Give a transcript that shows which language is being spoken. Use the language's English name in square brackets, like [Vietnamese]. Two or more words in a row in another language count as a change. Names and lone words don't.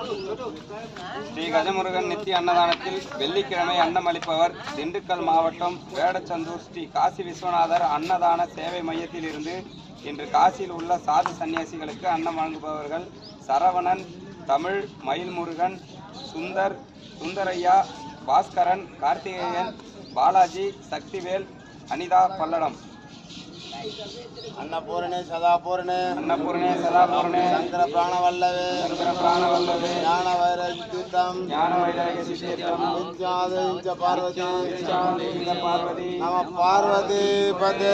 [Tamil] ஸ்ரீ கஜமுருகன் நித்திய அன்னதானத்தில் வெள்ளிக்கிழமை அன்னமளிப்பவர் திண்டுக்கல் மாவட்டம் வேடச்சந்தூர் ஸ்ரீ காசி விஸ்வநாதர் அன்னதான சேவை மையத்தில் இருந்து இன்று காசியில் உள்ள சாது சன்னியாசிகளுக்கு அன்னம் வழங்குபவர்கள் சரவணன், தமிழ், மயில்முருகன், சுந்தரையா, பாஸ்கரன், கார்த்திகேயன், பாலாஜி, சக்திவேல், அனிதா, பல்லடம். [Sanskrit] अन्नपूर्णे सदापूर्णे शंकर प्राणवल्लभे ज्ञान वैराग्य सिद्धियं पार्वती नमः पार्वती पदे